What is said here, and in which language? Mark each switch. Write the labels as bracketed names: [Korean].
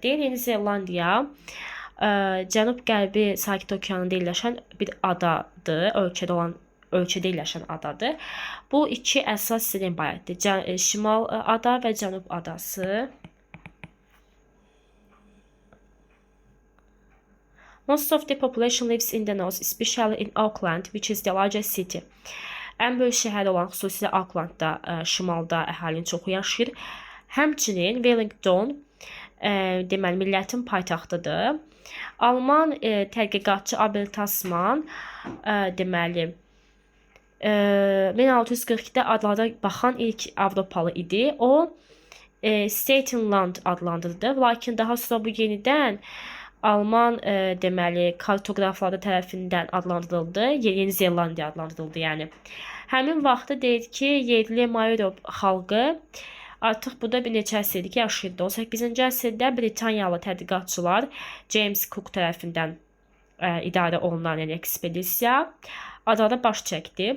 [Azerbaijani] Deyil, Yeni Zelandiya cənub-qərbi Sakit Okeanında yerləşən bir adadır, ölkədə yerləşən adadır. Bu iki əsas silin bayaqdır. Şimal ada və cənub adası. [English] Most of the population lives in the north, especially in Auckland, which is the largest city. [Azerbaijani] Ən böyük şəhər olan xüsusilə Aucklandda, şimalda əhalinin çoxu yaşayır. Həmçinin Wellington, deməli, millətin paytaxtıdır. Alman tədqiqatçı Abel Tasman, deməli, 1642-də adlara baxan ilk Avropalı idi. O, Statenland adlandırdı. Lakin daha sonra bu yenidən Alman deməli kartoqrafları tərəfindən adlandırıldı. Yeni Zelandiya adlandırıldı, yəni. Həmin vaxtda deyir ki, yerli Maori xalqı artıq burada bir neçə əsrdir ki, yaşayırdı. 18-ci əsrdə Britaniyalı tədqiqatçılar James Cook tərəfindən idarə olunan yəni ekspedisiya adada baş çəkdi.